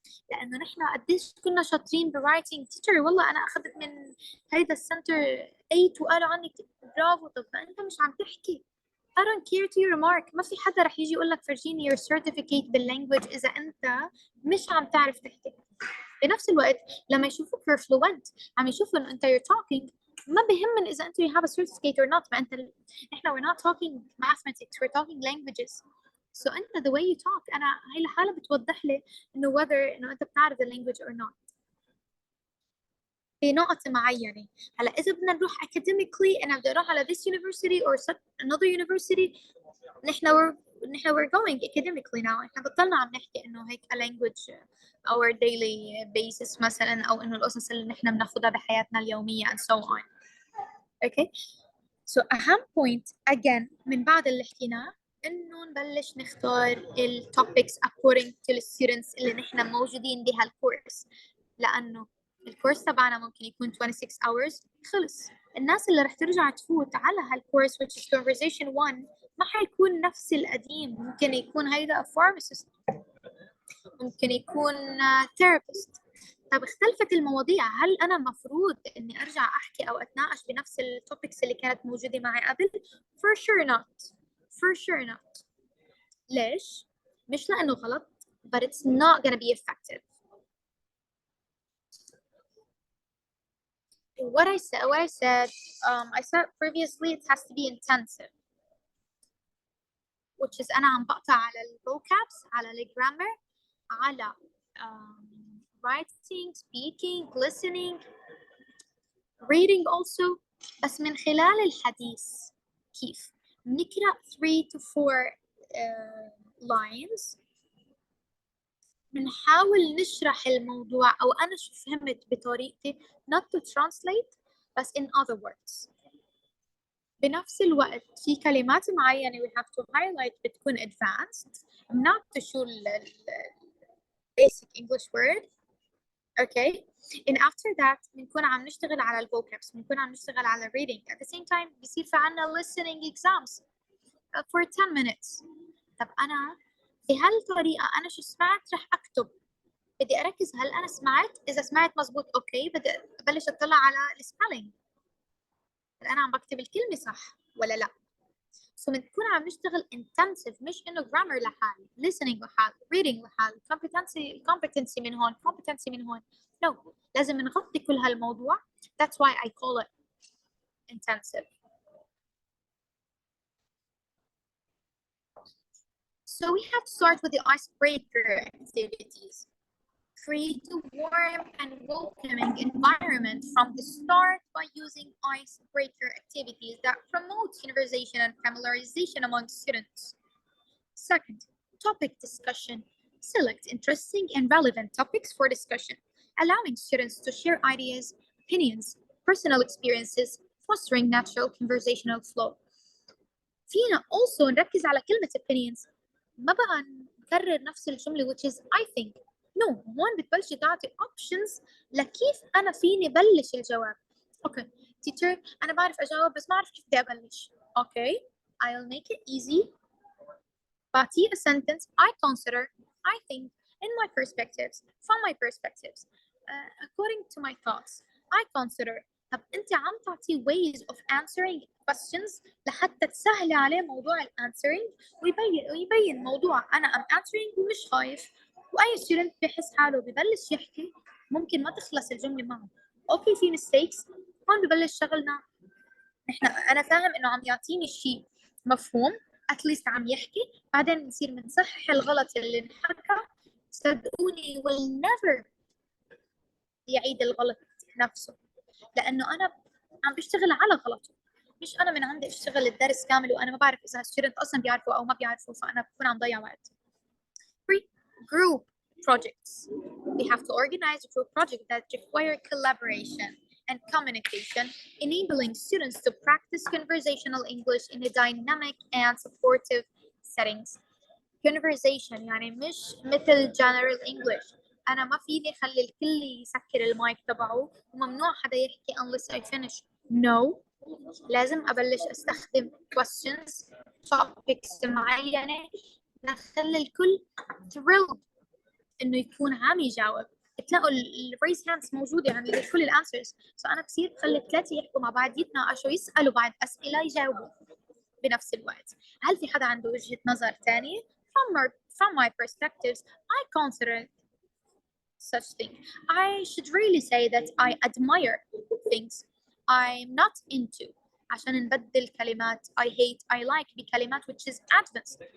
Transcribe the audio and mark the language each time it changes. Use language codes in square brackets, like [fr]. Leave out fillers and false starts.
[ar] لأنه نحن قديش كنا شاطرين برايتنج تيتشر، والله أنا أخذت من هيدا السنتر 8 وقالوا عني برافو. طب أنت مش عم تحكي. [en] I don't care to your remark. [ar] ما في حدا رح يجي يقول لك فرجيني [en] your certificate [ar] باللانجوج إذا أنت مش عم تعرف تحكي. بنفس الوقت لما يشوفوك [en] you're fluent، [ar] عم يشوفوا إنه أنت [en] you're talking، [ar] ما بيهمن إذا أنت [en] you have a certificate or not. [ar] ما أنت إحنا [en] we're not talking mathematics, we're talking languages. [ar] so أنت [en] the way you talk، [ar] أنا هاي الحالة بتوضح لي إنه whether إنه أنت بتعرف [en] the language or not [ar] بنقطة معينة. هلا إذا بدنا نروح [en] academically، [ar] أنا بدي أروح على [en] this university or another university، نحن we're going academically now. [ar] إحنا بطلنا عم نحكي إنه هيك [en] a language our daily basis [ar] مثلا، أو إنه القصص اللي نحن بناخدها بحياتنا اليومية [en] and so on. [ar] okay, so أهم point again من بعد اللي حكيناه إنه نبلش نختار ال topics [en] according to the students [ar] اللي نحن موجودين بهالكورس، لأنه الكورس تبعنا ممكن يكون 26 hours خلص. الناس اللي رح ترجع تفوت على هالكورس [en] which is conversation 1 [ar] ما حيكون نفس القديم. ممكن يكون هيدا pharmacist، ممكن يكون therapist. طب اختلفت المواضيع، هل أنا مفروض إني أرجع أحكي أو أتناقش بنفس التوبكس اللي كانت موجودة معي قبل؟ [en] for sure not, for sure not. [ar] ليش؟ مش لأنه غلط [en] but it's not gonna be effective. What I said previously, it has to be intensive, which is [ar] أنا عم بقطع على [en] vocabs، على grammar، على writing, speaking, listening, reading also. [ar] بس من خلال الحديث كيف نقرأ [en] 3 to 4 lines، [ar] بنحاول نشرح الموضوع أو أنا شو فهمت بطريقتي، [en] not to translate [ar] بس [en] in other words. [ar] بنفس الوقت في كلمات معينة [en] we have to highlight بتكون advanced، not to show basic English word Okay, and after that [ar] بنكون عم نشتغل على الفوكابس، بنكون عم نشتغل على reading. [en] At the same time بيصير في عنا listening exams for 10 minutes. [ar] طب أنا بهالطريقة أنا شو سمعت رح أكتب، بدي أركز هل أنا سمعت، إذا سمعت مزبوط أوكي بدي أبلش أطلع على السبيلينج، هل أنا عم بكتب الكلمة صح ولا لا. So بنكون عم نشتغل intensive، مش إنه grammar لحال، listening لحال، reading لحال، competency من هون، competency من هون. No، لازم نغطي كل هالموضوع. [en] That's why I call it intensive. So we have to start with the icebreaker activities. Create a warm and welcoming environment from the start by using icebreaker activities that promote conversation and familiarization among students. Second, topic discussion. Select interesting and relevant topics for discussion, allowing students to share ideas, opinions, personal experiences, fostering natural conversational flow. [ar] فينا also نركز على كلمة opinions، ما بقى نكرر نفس الجملة [en] which is I think. [ar] No، هون بتبلشي تعطي options لكيف أنا فيني بلش الجواب. [en] Okay, teacher [ar] أنا بعرف أجاوب بس ما أعرف كيف بدي أبلش. [en] Okay, I'll make it easy. [ar] بعطيه [en] a sentence I consider, I think, in my perspectives, from my perspectives, according to my thoughts. I consider. [ar] طب أنت عم تعطيه [en] ways of answering questions [ar] لحتى تسهلي عليه موضوع answering ويبين موضوع أنا [en] am answering [ar] ومش خايف. وأي student بيحس حاله ببلش يحكي ممكن ما تخلص الجملة معه. أوكي في mistakes، هون ببلش شغلنا. أنا فاهم إنه عم يعطيني شيء مفهوم، [en] at least [ar] عم يحكي، بعدين نصير منصحح الغلط اللي انحكى. صدقوني [en] will never [ar] يعيد الغلط نفسه، لأنه أنا عم بشتغل على غلطه، مش أنا من عندي أشتغل الدرس كامل وأنا ما بعرف إذا الستودنت أصلا بيعرفوا أو ما بيعرفوا، فأنا بكون عم ضيع وقت. [en] Group projects. We have to organize a group project that require collaboration and communication, enabling students to practice conversational English in a dynamic and supportive settings. [ar] Conversation يعني مش مثل [en] general English. [ar] أنا ما فيني أخلي الكل يسكر المايك تبعه وممنوع حدا يحكي [en] unless I finish. [ar] No، لازم أبلش أستخدم [en] questions topics [ar] معينة نخلي الكل thrilled إنه يكون عم يجاوب. تلاقوا الريز هاندز موجودة يعني لكل الانسرز، فأنا بصير خلي الثلاثة يحكوا مع بعض يتناقشوا يسألوا بعض أسئلة يجاوبوا بنفس الوقت. هل في حدا عنده وجهة نظر ثانية؟ [en] From my perspectives, I consider such thing. I should really say that I admire things I'm not into. [ar] عشان نبدل كلمات [en] I hate, I like [ar] بكلمات [en] which is advanced.